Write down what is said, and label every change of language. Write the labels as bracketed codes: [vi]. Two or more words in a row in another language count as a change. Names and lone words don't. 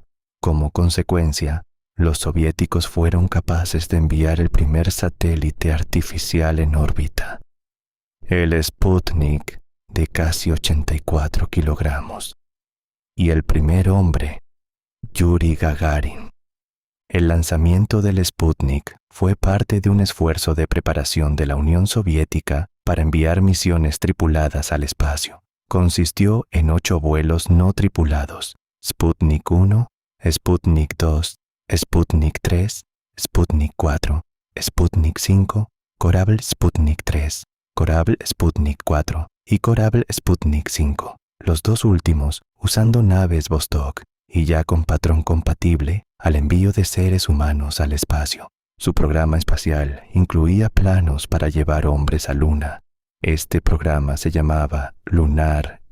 [es] Como consecuencia, los soviéticos fueron capaces de enviar el primer satélite artificial en órbita, el Sputnik, de casi 84 kilogramos, y el primer hombre, Yuri Gagarin. El lanzamiento del Sputnik fue parte de un esfuerzo de preparación de la Unión Soviética para enviar misiones tripuladas al espacio. Consistió en 8 vuelos no tripulados: Sputnik 1, Sputnik 2, Sputnik 3, Sputnik 4, Sputnik 5, Korabl Sputnik 3, Korabl Sputnik 4 y Korabl Sputnik 5, los dos últimos usando naves Vostok y ya con patrón compatible al envío de seres humanos al espacio. Su programa espacial incluía planos para llevar hombres a Luna. Este programa se llamaba Lunar L1.